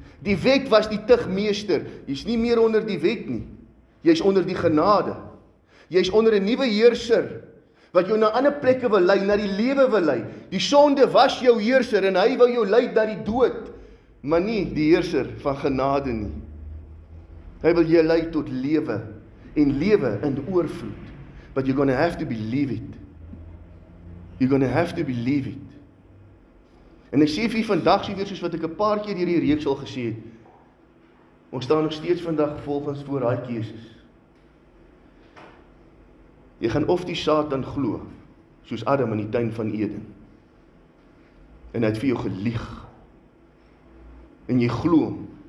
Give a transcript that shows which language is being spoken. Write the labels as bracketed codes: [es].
[af] Die wet was die tugmeester, jy's nie meer onder die wet nie, jy's onder die genade, jy's onder 'n nuwe heerser, wat jou na ander plekke wil lei, na die lewe wil lei. Die sonde was jou heerser, en hy wil jou lei na die dood, maar nie die heerser van genade nie. Hy wil jou lei tot lewe, en lewe in oorvloed. [en] But you're gonna have to believe it. You're gonna have to believe it. [af] En ek sê vir vandag, sê weer soos wat ek 'n paar keer hierdie reeks al gesê het, ons staan nog steeds vandag volgens voor daai keuses. Jy gaan of die Satan glo, soos Adam in die tuin van Eden. En hy het vir jou gelieg. En jy glo hom.